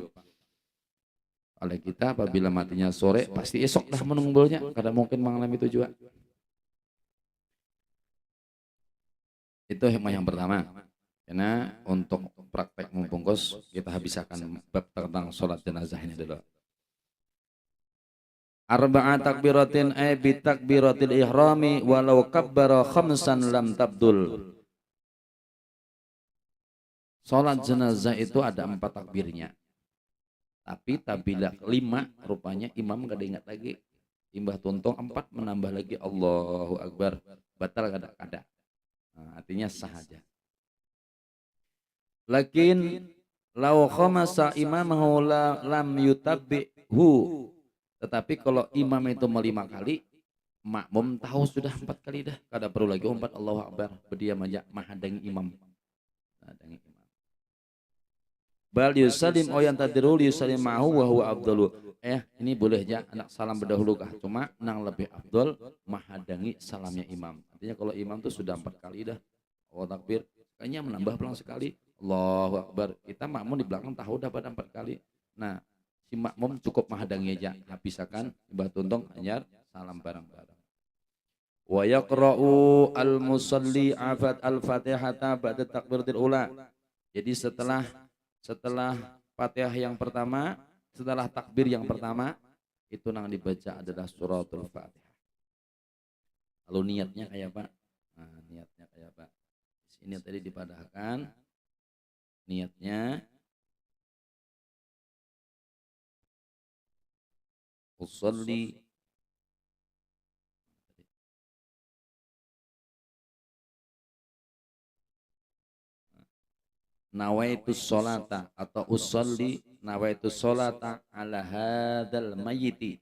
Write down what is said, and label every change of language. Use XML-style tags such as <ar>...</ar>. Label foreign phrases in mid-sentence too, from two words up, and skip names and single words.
<bjn>Oleh kita apabila matinya sore pasti esok dah menunggunya, kada mungkin malam itu juga.</bjn> <id>Itu hikmah yang pertama. Karena untuk praktek membungkus kita habiskan bab tentang sholat jenazah ini dulu.</id> <ar>أربع تكبيرات أي بتكبيرة الإحرام ولو كبر خمسا لم تبطل.</ar> <id>Salat jenazah itu ada 4 takbirnya. Tapi tabila 5 rupanya imam gak ingat lagi.</id> <bjn>Imbah tuntung 4 menambah lagi</bjn> <ar>الله أكبر.</ar> <bjn>Batal kada. Nah, artinya sah aja.</bjn> <ar>لكن لو خمس إمامه لم يتابعه.</ar> <bjn>Tetapi kalau imam itu 5 kali, makmum tahu sudah 4 kali dah, kada perlu lagi 4</bjn> <ar>الله أكبر,</ar> <bjn>berdiam aja mahadangi imam. Mahadangi imam.</bjn> <ar>بل يسلم أو ينتظر يسلم معه وهو أفضل.</ar> <bjn>Ini boleh aja anak salam berdahulu kah? Cuma nang lebih afdal mahadangi salamnya imam. Artinya kalau imam tuh sudah 4 kali dah,</bjn> <ar>الله تكبير,</ar> <bjn>kayaknya menambah pelang sekali.</bjn> <ar>الله أكبر.</ar> <bjn>Kita makmum di belakang tahu dapat 4 kali. Nah, si makmum cukup mahadangi aja, habiskan ibadah tuntung hanya salam bareng-bareng.</bjn> <ar>ويقرأ المصلي أفت الفاتحة بعد تكبيرة الأولى.</ar> <id>Jadi setelah Fatihah yang pertama, setelah takbir yang pertama, itu yang dibaca adalah suratul Fatihah. Lalu niatnya kayak apa? Nah, niatnya kayak apa?</id> <bjn>Ini tadi dipadahkan.</bjn> <ar>Niatnya أصلي نويت صلاة atau أصلي نويت صلاة على هذا الميت.</ar>